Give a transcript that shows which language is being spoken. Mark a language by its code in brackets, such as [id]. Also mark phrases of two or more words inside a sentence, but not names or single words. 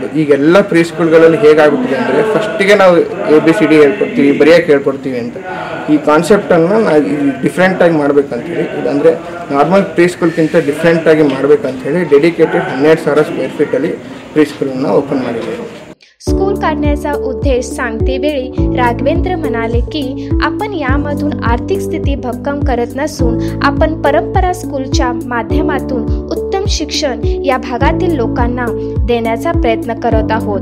[kn] ಈಗೆಲ್ಲ [en] pre schools [kn] ಹೇಗಾಗ್ಬಿಟ್ಟಿದೆ ಅಂದರೆ ಫಸ್ಟಿಗೆ ನಾವು ABCD ಹೇಳ್ಕೊಡ್ತೀವಿ, ಬರೆಯೋಕ್ಕೆ ಹೇಳ್ಕೊಡ್ತೀವಿ ಅಂತ. ಈ ಕಾನ್ಸೆಪ್ಟನ್ನು ನಾವು ಡಿಫ್ರೆಂಟಾಗಿ ಮಾಡಬೇಕಂತೇಳಿ, ಅಂದರೆ [en] normal pre school [kn] ಡಿಫ್ರೆಂಟಾಗಿ ಮಾಡಬೇಕಂತೇಳಿ [en] dedicated 12,000 square feet pre school open [kn] ಮಾಡಿದ್ದೇವೆ. [mr] स्कूल काढण्याचा उद्देश सांगते वेळी राघवेंद्र म्हणाले की आपण यामधून आर्थिक स्थिती भक्कम करत नसून आपण परंपरा स्कूलच्या माध्यमातून उत्तम शिक्षण या भागातील लोकांना देण्याचा प्रयत्न करत आहोत.